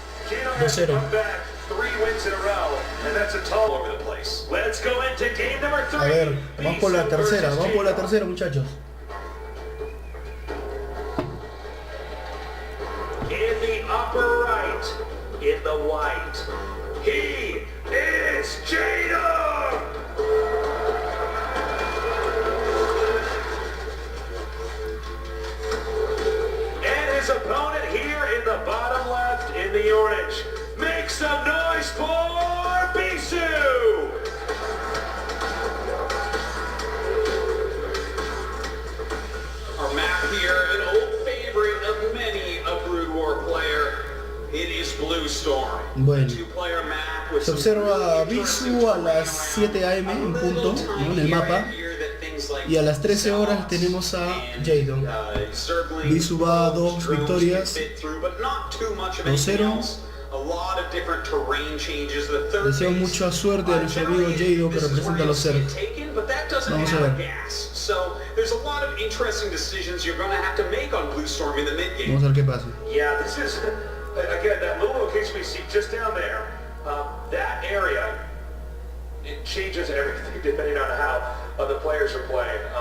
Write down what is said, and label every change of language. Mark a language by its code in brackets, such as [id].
[en] JAEDONG has come back 3 wins in a row, and that's a tall over the place. Let's go into game number 3. [es] A ver, vamos por la tercera, muchachos. [en] In the upper right, in the white, he is JAEDONG! And his opponent here in the bottom left, in the orange, make some noise for BISU! Our map here, an old favorite of many a Brood War player. It is Blue Storm. [es] Bueno, [en] Two-player map with [es] se observa BISU a las 7 AM en punto, ¿no? En el mapa, y a las 13 horas tenemos a JAEDONG. BISU va a 2 victorias, 2-0. Deseo mucha suerte a nuestro amigo JAEDONG, que representa a los CERC. Vamos a ver. [en] So there's a lot of interesting decisions you're going to have to make on Blue Storm in the mid game. [es] Vamos a ver qué pasa. [en] Yeah, this is again that little location we see just down there. That area, it changes everything depending on how the players are playing.